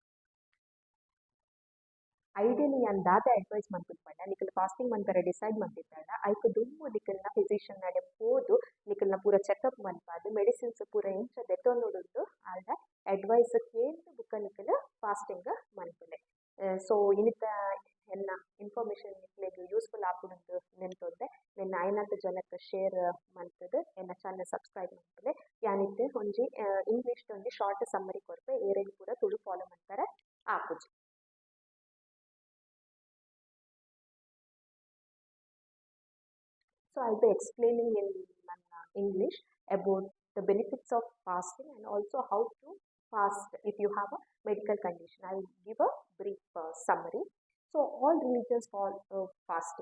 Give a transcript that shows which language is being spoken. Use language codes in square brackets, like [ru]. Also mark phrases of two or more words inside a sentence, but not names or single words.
[tcy] ಐಡಿಯಲಿ ಯಾನ್ ದಾದ ಅಡ್ವೈಸ್ ಮನ್ಪುನು ಪಂಡ ನಿಕುಲು ಫಾಸ್ಟಿಂಗ್ ಮನ್ಪರೆ ಡಿಸೈಡ್ ಮಲ್ತಿದ್ದಾಂಡ ಐಕ್ ದುಂಬು ನಿಕುಲ್ನ ಫಿಸಿಷಿಯನ್ ನಡೆ ಪೋದು ನಿಕುಲ್ನ ಪೂರ ಚೆಕಪ್ ಮನ್ಪಾದ್ ಮೆಡಿಸಿನ್ಸ್ ಪೂರ ಎಂಚ ದೆತೊನೊಡುಂದು ಆಲ್ಡ ಅಡ್ವೈಸ್ ಕೇಳ್ದು ಬೊಕ ನಿಕುಲು ಫಾಸ್ಟಿಂಗ್ ಮನ್ಪುಲೆ. ಸೊ ಇನ್ನಿತ ಎನ್ನ ಇನ್ಫಾರ್ಮೇಷನ್ ನಿಕ್ಲೆಗ್ ಯೂಸ್ಫುಲ್ ಆಪುಂಡು ನೆನ್ಪೊಂದೆ ನೆನ್ನ ಐನತ್ತು ಜನಕ್ಕೆ ಶೇರ್ ಮಲ್ತುದು ಎನ್ನ [en] channel subscribe [tcy] ಮನ್ಪುಲೆ. ಯಾನಿತ್ತೆ ಒಂಜಿ ಇಂಗ್ಲಿಷ್ ಒಂಜಿ [en] short summary [tcy] ಕೊರ್ಪೆ ಏರೆಗ್ ಪೂರ ತುಳು ಫಾಲೋ ಮನ್ಪರೆ ಆಪುಜಿ. [en] So I'll be explaining in English about the benefits of fasting and also how to fast if you have a medical condition. I'll give a brief summary. So all religions follow fasting.